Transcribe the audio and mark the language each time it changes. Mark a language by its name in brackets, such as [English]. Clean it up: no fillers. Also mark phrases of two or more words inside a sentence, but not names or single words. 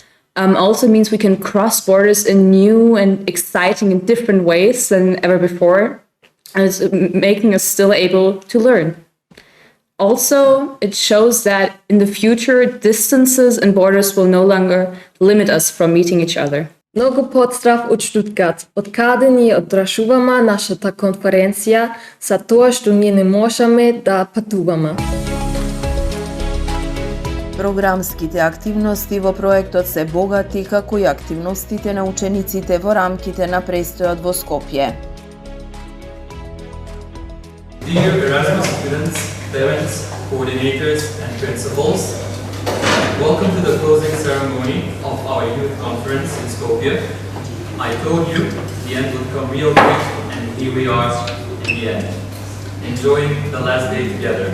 [English] Also means we can cross borders in new and exciting and different ways than ever before. And it's making us still able to learn. Also, it shows that in the future, distances and borders will no longer limit us from meeting each other. [Macedonian] Много подздрав од Штутгарт, од каде ни одржуваме нашата конференција за тоа што ние не можеме да патуваме. Програмските активности во проектот се богати, како и активностите на учениците во рамките на престојот во Скопје. [English] Dear Erasmus students, parents, coordinators and principals, welcome to the closing ceremony of our youth conference in Skopje. I told you the end would come real quick, and here we are in the end, enjoying the last day together.